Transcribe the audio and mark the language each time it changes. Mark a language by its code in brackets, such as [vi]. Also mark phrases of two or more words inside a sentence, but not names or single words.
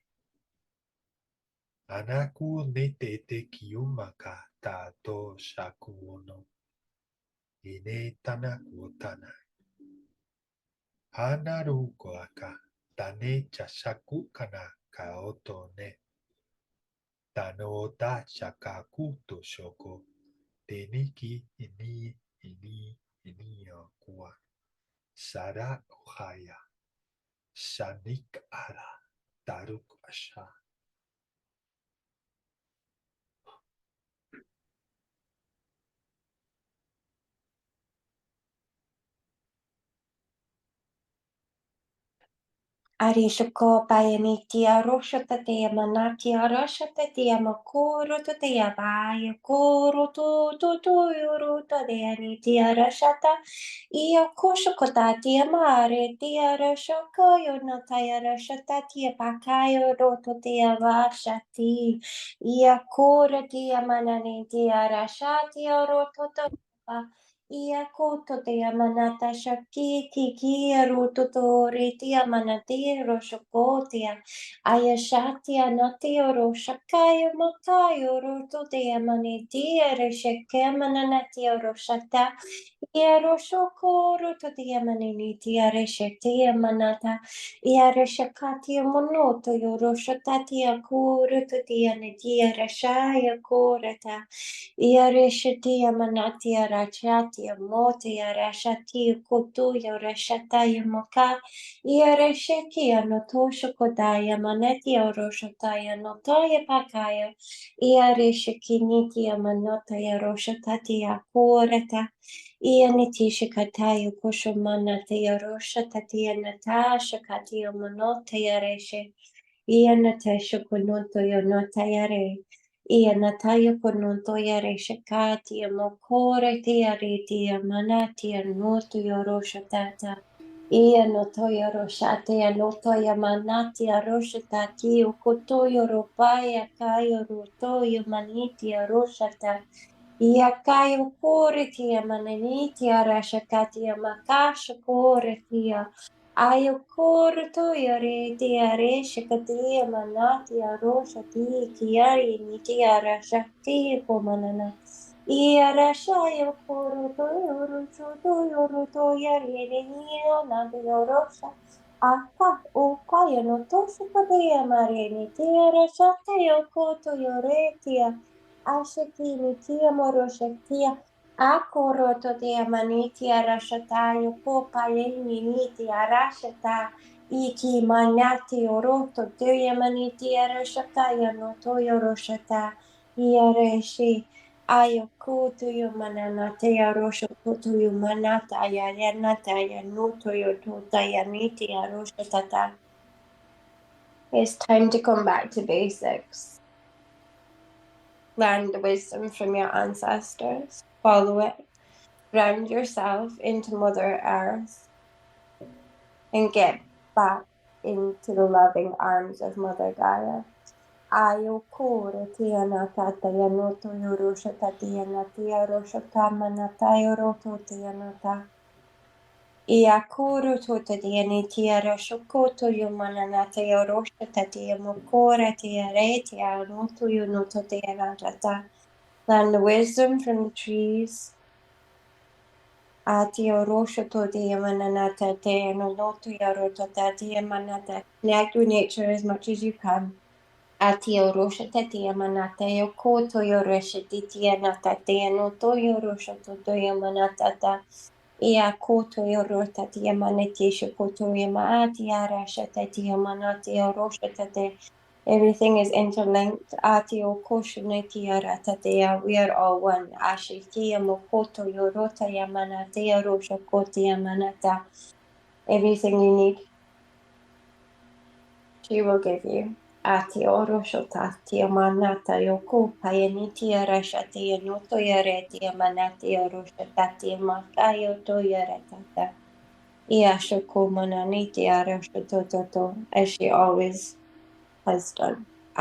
[en] Anaku nete te kiyumaka ta to shakuono. Ine tana kuotana. Hanaru koaka. Tane chashaku kana kaoto ne. Tano ta shakaku to shoko. Teniki ini kuwa. Sara ohaya. Shanik ara. Taruk asha. Arishoko bayani tia roshata tia manatia roshata tia makoro to tia baya koro to yoruta deani tia roshata ia koshokota tia mare tia roshoko yonataya roshata tia bakayo roto tia vashati ia kora tia manani tia rashati roto to ia koto te amanata shaki ki ruto to reti amanati roshokotia aya shati anati oro shakayo makayo ruto te amaniti resheke mananati oro shata ia roshoko ruto te amaniti reshete amanata ia reshakati monoto yoro shatati akuru to te anati reshaya korata Iareshatia manatia rachatia motia rashatia kutuya rashataya moka Iareshakia notosha kodaya manetia roshataya notaya pakaya Iaresakinitia manotaya roshatatia kurata Ianitisha kataya kushomanatia roshatatia natasha katia manotia reshe Ianatasha kunotoya notayare Ia nataya konontoya reshakati mokore tia ritia manatia noto yoroshatata. Ia notoya roshate notoya manatia roshatati ukotoyo ropaya kayo rotoyo manitia roshata. Ia kayo kore tia mananitia rashakatia makasha kore tia. Ayo korto yare tiare shakati manati arosha ti kiari niti arashakti komanana. Iarasha yo korto yoro yare niya nadi orosha. Aka ukaya no toshu kadea mare niti arashakti yo koto yore tia. Ashaki niti amoroshaktia. Akoroto te amaniti arashata yoko paeni niti arashata iki manati oroto te amaniti arashata yanoto yoroshata iareshi ayoku to yomanana te arosho to yomanata ayanata yanuto yotota yaniti aroshata. It's time to come back to basics. Learn the wisdom from your ancestors. Follow it. Ground yourself into Mother Earth and get back into the loving arms of Mother Gaia. Ayo kore tia natata yanoto yorosha tatia natia rosha kamanata yoroto tia nata. Ia kuru tota diani tia rashokoto yomananata yorosha tatia mokora tia re tia noto yonoto tia natata. Learn the wisdom from the trees. Atio rosho to the mananata te no loto yaroto tati manata. Connect with nature as much as you can. Atio rosho tati manata yo koto yoresha titi anata te no to yorosho to yamanata ta. Ia koto yorota ti yamanati shokoto yamaati arasha tati yamanati yorosho tate. Everything is interlinked. Atio koshineki aratatea. We are all one. Ashikia mokoto yorota yamanatea roshokoti yamanata. Everything you need, she will give you. Atio roshotati yamanata yoko payaniti arashati yanoto yareti yamanati roshotati makayo to yaratata. Iashoko mananiti arashototo, as she always has done.